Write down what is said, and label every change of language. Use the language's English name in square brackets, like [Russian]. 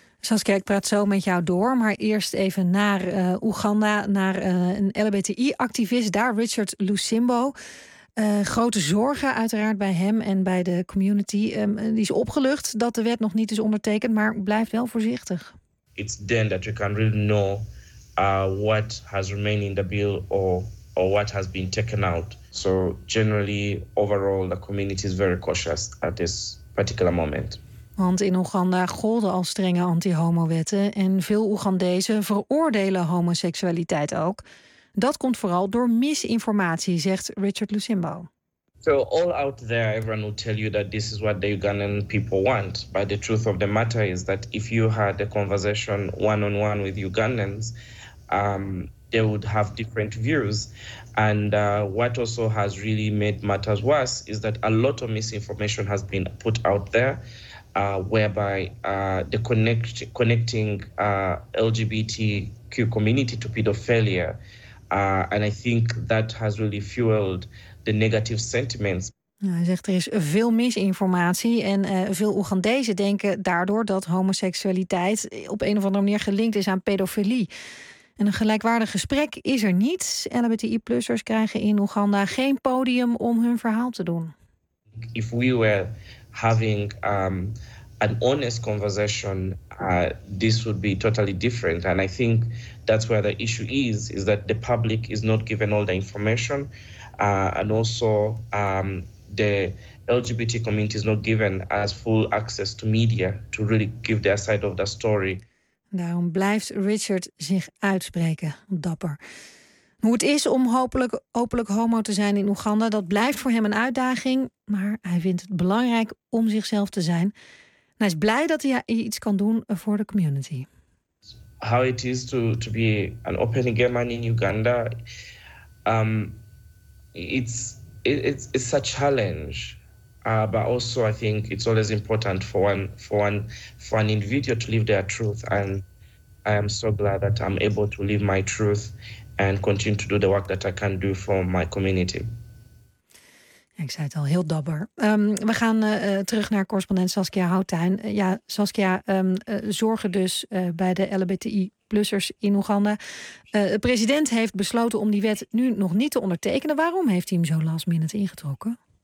[Dutch] Saskia, ik praat zo met jou door, maar eerst even naar Oeganda, naar een LHBTI-activist daar, Richard Lusimbo. Grote zorgen uiteraard bij hem en bij de community. Die is opgelucht dat de wet nog niet is ondertekend, maar blijft wel voorzichtig. [English] It's then that we can really know what has remained in the bill or what has been taken out. So generally, overall, the community is very cautious at this particular moment. [Dutch] Want in Oeganda golden al strenge anti-homo-wetten en veel Oegandezen veroordelen homoseksualiteit ook. Dat komt vooral door misinformatie, zegt Richard Lusimbo. [English] So all out there, everyone will tell you that this is what the Ugandan people want. But the truth of the matter is that if you had a conversation one-on-one with Ugandans, they would have different views. And what also has really made matters worse is that a lot of misinformation has been put out there, whereby the connecting LGBTQ community to pedophilia. And I think that has really fueled the negative sentiments. [Dutch] Nou, hij zegt er is veel misinformatie en veel Oegandezen denken daardoor dat homoseksualiteit op een of andere manier gelinkt is aan pedofilie. En een gelijkwaardig gesprek is er niet. LHBTI-plussers krijgen in Oeganda geen podium om hun verhaal te doen. [English] If we were having an honest conversation, this would be totally different. And I think that's where the issue is that the public is not given all the information. And also the LGBT community is not given as full access to media to really give their side of the story. [Dutch] Daarom blijft Richard zich uitspreken, dapper. Hoe het is om hopelijk homo te zijn in Oeganda, dat blijft voor hem een uitdaging. Maar hij vindt het belangrijk om zichzelf te zijn. En hij is blij dat hij iets kan doen voor de community. [English] How it is to be an open gay man in Uganda. It's a challenge, but also I think it's always important for an individual to live their truth. And I am so glad that I'm able to live my truth and continue to do the work that I can do for my community. [Dutch] Ik zei het al, heel dapper. We gaan terug naar correspondent Saskia Houtuin. Ja, Saskia, zorgen dus bij de LHBTI-plussers in Oeganda. De president heeft besloten om die wet nu nog niet te ondertekenen. Waarom heeft hij hem zo last minute ingetrokken?